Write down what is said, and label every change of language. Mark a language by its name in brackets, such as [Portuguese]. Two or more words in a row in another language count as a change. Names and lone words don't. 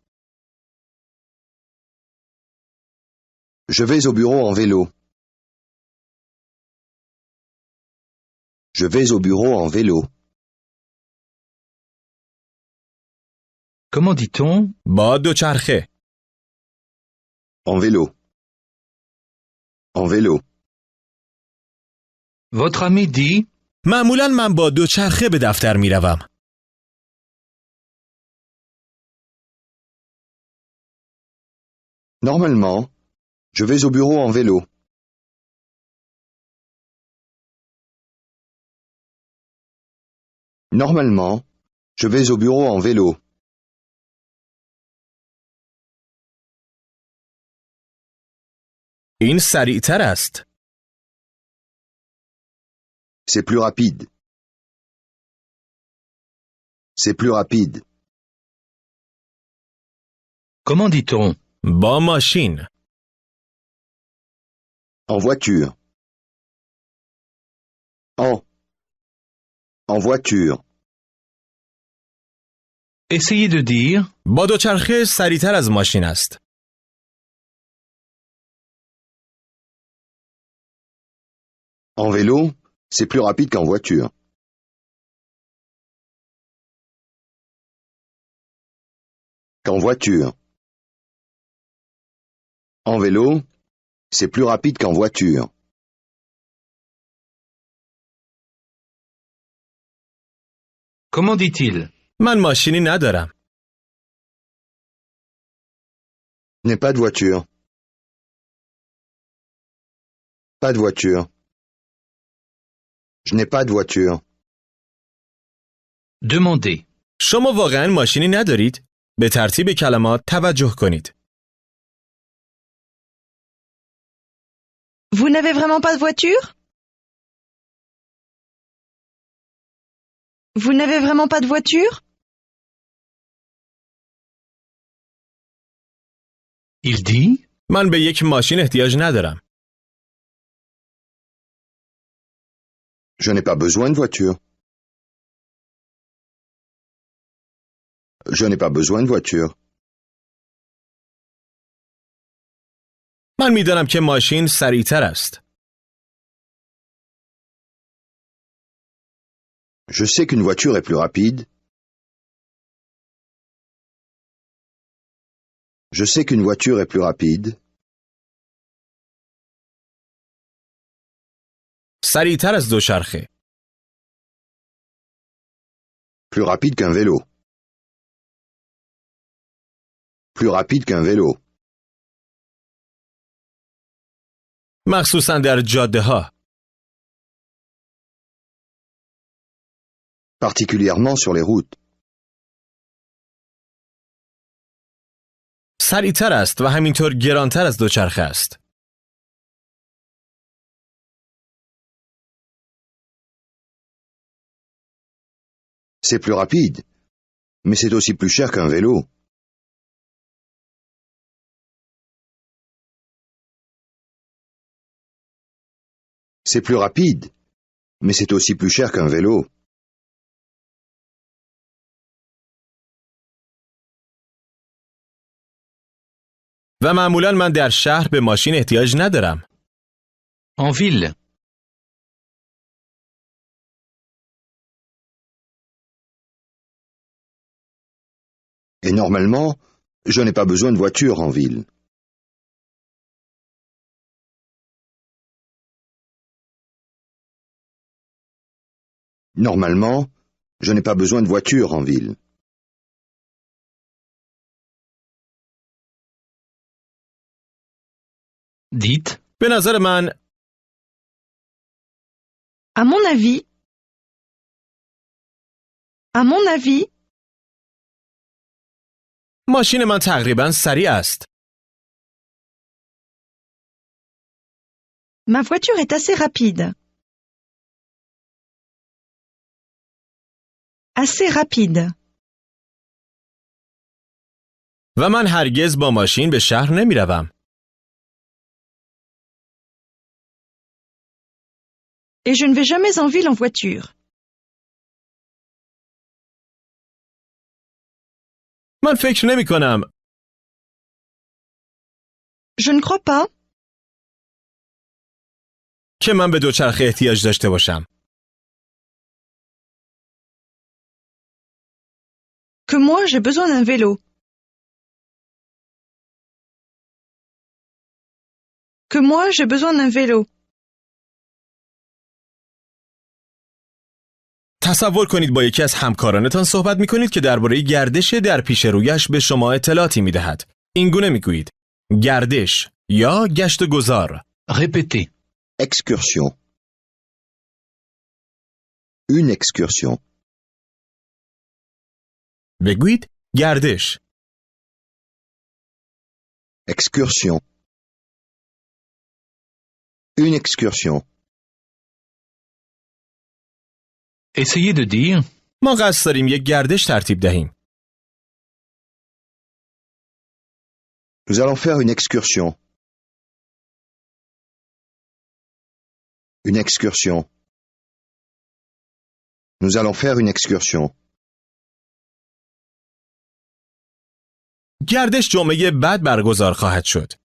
[French] Je vais au bureau en vélo. Je vais au bureau en vélo. Comment dit-on [Persian] با دوچرخه. [French] En vélo. En vélo. Votre ami dit [Persian] معمولاً من با دوچرخه به دفتر می روم. [French] Normalement, je vais au bureau en vélo. Normalement, je vais au bureau en vélo. [Persian] این سریعتر است. [French] C'est plus rapide. C'est plus rapide. Comment dit-on [Persian] با ماشین. [French] En voiture. En voiture. Essayez de dire [Persian] با دوچرخه سریعتر از ماشین است. [French] En vélo, c'est plus rapide qu'en voiture. Qu'en voiture. En vélo, c'est plus rapide qu'en voiture. Comment dit-il [Persian] من ماشینی ندارم. [French] Je n'ai pas de voiture. Pas de voiture. Je n'ai pas de voiture. Demandez. [Persian] شما واقعاً ماشینی ندارید؟ به ترتیب کلمات توجه کنید. [French] Vous n'avez vraiment pas de voiture? Vous n'avez vraiment pas de voiture? Il dit [Persian] من به یک ماشین احتیاج ندارم. [French] Je n'ai pas besoin de voiture. Je n'ai pas besoin de voiture. [Persian] من میدانم که ماشین سریعتر است. [French] Je sais qu'une voiture est plus rapide. Je sais qu'une voiture est plus rapide. [Persian] سریعتر از دوچرخه. [French] Plus rapide qu'un vélo. Plus rapide qu'un vélo. [Persian] مخصوصاً در جاده ها. [French] Particulièrement sur les routes. [Persian] سریعتر است و همینطور گرانتر از دوچرخه است. [French] C'est plus rapide. Mais c'est aussi plus cher qu'un vélo. C'est plus rapide. Mais c'est aussi plus cher qu'un vélo. [Persian] و معمولاً من در شهر به ماشین احتیاج ندارم. [French] En ville. Et normalement, je n'ai pas besoin de voiture en ville. Normalement, je n'ai pas besoin de voiture en ville. Dites. [Persian] به نظر من [French] À mon avis, [Persian] ماشین من تقریباً سریع است. [French] ma voiture est assez rapide. Assez rapide. [Persian] و من هرگز با ماشین به شهر نمی روم. [French] Et je ne vais jamais en ville en voiture. [Persian] من فکر نمی کنم. [French] Je ne crois pas [Persian] که من به دوچرخه احتیاج داشته باشم. [French] que moi j'ai besoin d'un vélo. Que moi j'ai besoin d'un vélo. [Persian] تصور کنید با یکی از همکارانتان صحبت می کنید که درباره گردش در پیش رویش به شما اطلاعاتی می دهد. این گونه می گویید: گردش یا گشت و گذار. [French] Répétez. Excursion. Une excursion. [Persian] بگویید گردش. [French] Excursion. Une excursion. Essayez de dire. [Persian] ما قصد داریم یک گردش ترتیب دهیم. [French] Nous allons faire une excursion. Une excursion. Nous allons faire une excursion. [Persian] گردش جمعه بعد برگزار خواهد شد.